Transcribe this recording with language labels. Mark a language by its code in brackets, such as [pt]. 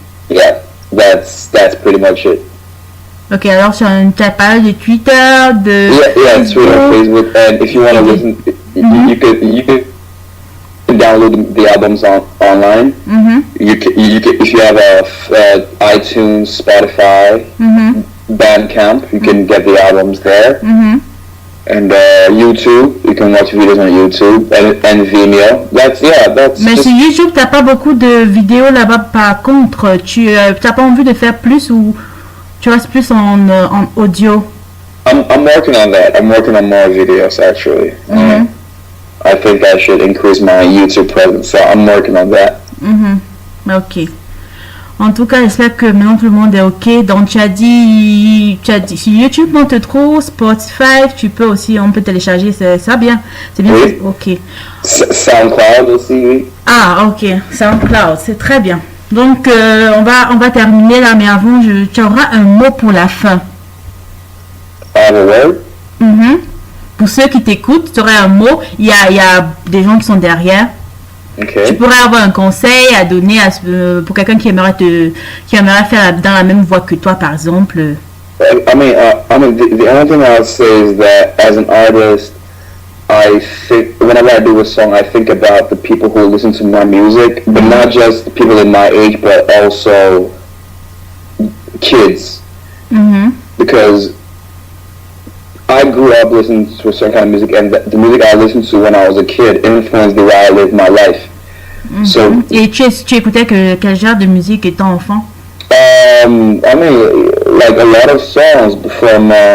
[en] Yeah, that's pretty much it. [fr] Ok, alors sur une page de Twitter, de [en] yeah, Twitter, Facebook, and if you want to listen, you can download the albums online. You can if you have iTunes, Spotify, Bandcamp, you can get the albums there. And YouTube, you can watch videos on YouTube and Vimeo. That's. [fr] Mais sur YouTube, t'as pas beaucoup de vidéos là-bas. Par contre, tu t'as pas envie de faire plus ou tu restes plus en audio? [en] I'm working on that. I'm working on more videos actually. I think I should increase my YouTube presence, so I'm working on that. [fr] Ok. En tout cas, j'espère que maintenant tout le monde est ok. Donc, tu as dit sur YouTube, on te trouve, Spotify, on peut télécharger, c'est bien. C'est bien. Oui. Ok. SoundCloud aussi, oui. Ah, ok. SoundCloud, c'est très bien. Donc, on va terminer là, mais avant, tu auras un mot pour la fin. [en] I have a word? [fr] Pour ceux qui t'écoutent, tu aurais un mot. Il y a des gens qui sont derrière. [en] Okay. [fr] Tu pourrais avoir un conseil à donner pour quelqu'un qui aimerait faire dans la même voie que toi, par exemple. [en] I mean, the only thing I'll say is that as an artist, I think whenever I do a song, I think about the people who listen to my music, but not just the people in my age, but also kids. Because I grew up listening to a certain kind of music, and the music I listened to when I was a kid influenced the way I lived my life. So, [fr] et tu écoutais quel genre de musique étant enfant? [en] I mean, like a lot of songs from.